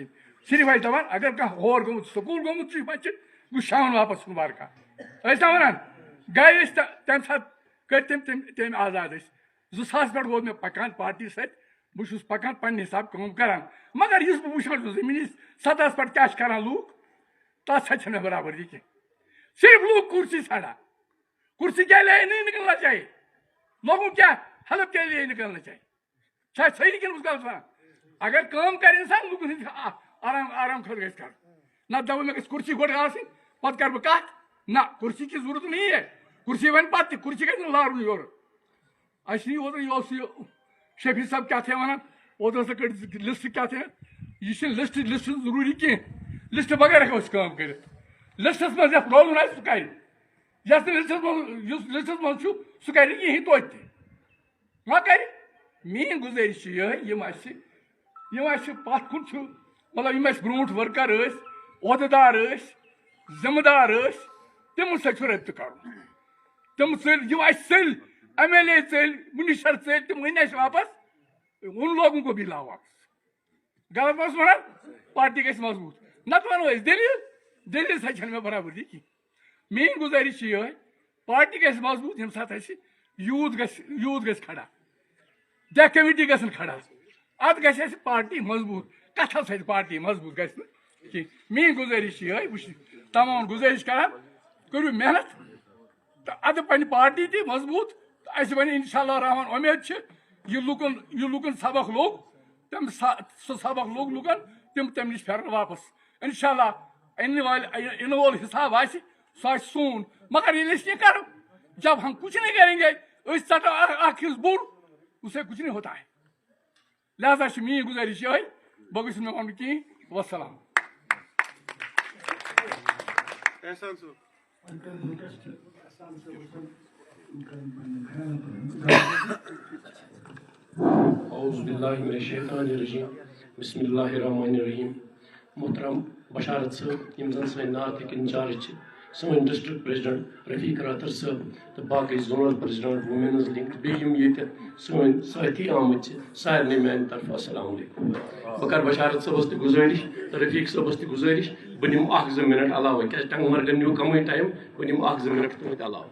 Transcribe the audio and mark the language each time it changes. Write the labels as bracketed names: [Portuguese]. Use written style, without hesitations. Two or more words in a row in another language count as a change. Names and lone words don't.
[Kashmiri] صرف ٲسۍ دپان اگر کانٛہہ ہور گوٚمُت سکوٗل گوٚمُت چھُ بچہِ گوٚژھ شامن واپس یُن وارٕ کانٛہہ ٲسۍ نا ونان گٔے أسۍ تمہِ ساتہٕ کٔرۍ تٔمۍ آزاد أسۍ 2000 پٮ۪ٹھ گوٚو مےٚ پکان پارٹی سۭتۍ بہٕ چھُس پکان پننہِ حساب کٲم کران مگر یُس بہٕ وٕچھان چھُس زٔمیٖنی سطحس پٮ۪ٹھ کیاہ چھِ کران لوٗکھ تتھ سۭتۍ چھنہٕ مےٚ برابردی کینٛہہ. صرف لوٗکھ کُرسی ژھانڈان [Urdu] کُرسی کیا لیے نہیں نکلنا چاہیے لوگوں کیا ہیلپ کے لیے نکلنا چاہیے [Kashmiri] شاید صحیح کن غلط ونان اگر کٲم کرِ انسان لوٗکن ہٕنٛدِ آرام خٲطرٕ گژھِ کرُن نتہٕ دپو مےٚ گژھِ کُرسی گۄڈٕ آسٕنۍ پتہٕ کرٕ بہٕ کتھ [Urdu] نہ کُرسی کی ضروٗرت نہیں ہے [Kashmiri] کُرسی وَنہِ پتہٕ تہِ کُرسی گژھِ نہٕ لارُن یورٕ. اَسہِ نی اوترٕ یہِ اوس یہِ شفیع صٲب کیٛاہ تھاے ونان اوترٕ ہسا کٔڑۍ لسٹ کیٛاہ تھاے یہِ چھِنہٕ لسٹ چھُنہٕ ضروٗری کینٛہہ لسٹ بغیر ہٮ۪کو أسۍ کٲم کٔرِتھ. لسٹس منٛز یتھ روزُن آسہِ سُہ کرِ یس نہٕ لسٹس منٛز یُس لسٹس منٛز چھُ سُہ کرِ نہٕ کِہیٖنۍ توتہِ تہِ ما کرِ. میٲنۍ گُزٲرِش چھِ یِہے یِم اَسہِ پتھ کُن چھُ مطلب یِم اَسہِ برونٛٹھ ؤرکر ٲسۍ عہدٕ دار ٲسۍ ذمہٕ دار ٲسۍ تِمن سۭتۍ چھُ رٲبطہٕ کرُن. تِم ژٔلۍ یِم اَسہِ ژٔلۍ MLA ژٔلۍ منسٹر ژٔلۍ تِم أنۍ اَسہِ واپس [Urdu] ان لوگوں کو بھی لاو واپس. [Kashmiri] غلط ما اوس ونان پارٹی گژھِ مضبوٗط نتہٕ ونو أسۍ دٔلیٖل سۭتۍ چھنہٕ مےٚ برابردی کینٛہہ. میٲنۍ گُزٲرِش چھِ یِہے پارٹی گژھِ مضبوٗط ییٚمہِ ساتہٕ اَسہِ یوٗتھ گژھِ کھڑا ڈیک کمیٹی گژھن کھڑا اتھ گژھِ اَسہِ پارٹی مضبوٗط کتھو سۭتۍ پارٹی مضبوٗط گژھِ نہٕ کینٛہہ. میٲنۍ گُزٲرِش چھِ یِہے بہٕ چھُس تمام گُزٲرِش کران کٔرِو محنت تہٕ ادٕ پننہِ پارٹی تہِ مضبوٗط تہٕ اَسہِ بنہِ [Arabic] انشاء اللہ [Kashmiri] رحمان اُمید چھِ یہِ لُکن سبق لوٚگ سُہ سبق لوٚگ لُکن تِم تمہِ نِش پھیرن واپس [Arabic] انشاء اللہ [Kashmiri] اِنہٕ وول حساب آسہِ سُہ آسہِ سون مگر ییٚلہِ أسۍ یہِ کرو [Urdu] جب ہم کچھ نہیں کریں گے [Kashmiri] أسۍ ژٹو اکھ ہِس بوٚڑ [Urdu] اسے کچھ نہیں ہوتا ہے. [Kashmiri] لہذا چھِ میٲنۍ گُزٲرِش یِہے بہٕ گٔژھِس نہٕ وَنُن کِہیٖنۍ. وسلام. [Arabic] اعوذ باللہ من الشیطان الرجیم بسم اللہ الرحمن الرحیم. [Kashmiri] محترم بشارت صٲب یِم زن سٲنۍ نارتھٕکۍ انچارج چھِ سٲنۍ [English] district president [Kashmiri] رفیق راتر صٲب تہٕ باقٕے [English] zonal president women's link [Kashmiri] تہٕ بیٚیہِ یِم ییٚتہِ سٲنۍ سٲتھی آمٕتۍ چھِ سارنٕے میانہِ طرفہٕ [Arabic] السلام علیکم. [Kashmiri] بہٕ کرٕ بشارت صٲبس تہِ گُزٲرِش تہٕ رفیق صٲبس تہِ گُزٲرِش بہٕ نِمہٕ 1-2 مِنٹ علاوٕ کیازِ ٹنٛگ مرگن نیوٗ کمٕے ٹایم بہٕ نِمہٕ 1-2 مِنٹ تُہنٛدِ علاوٕ.